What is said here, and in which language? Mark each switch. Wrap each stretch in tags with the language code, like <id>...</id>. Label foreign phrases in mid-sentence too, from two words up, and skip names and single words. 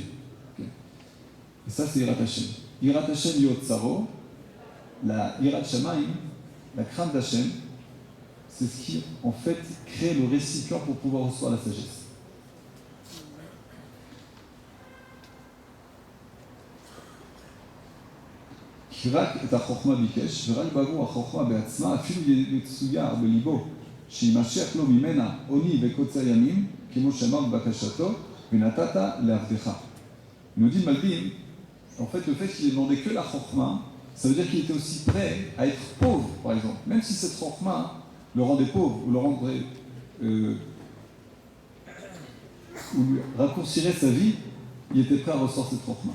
<fr>Et ça, c'est</fr> <he>יראת השם. יראת השם יוצרו,</he> <fr>la</fr> <he>יראת שמים,</he> <fr>la crainte d'Hashem, c'est ce qui, en fait, crée le récipient pour pouvoir recevoir la sagesse.</fr> <he>כי רק את החוכמה ביקש, ורק בעבור החוכמה בעצמה, אפילו יצויר בליבו, שימשך לו ממנה עוני וקוצר ימים, כמו שאמר בבקשתו, ונתת לעבדך.</he> <fr>Il nous dit Malbim, en fait, le fait qu'il ait demandé que la chokhma, ça veut dire qu'il était aussi prêt à être pauvre, par exemple. Même si cette chokhma le rendait pauvre, ou le rendrait, ou lui raccourcirait sa vie, il était prêt à recevoir cette chokhma.</fr>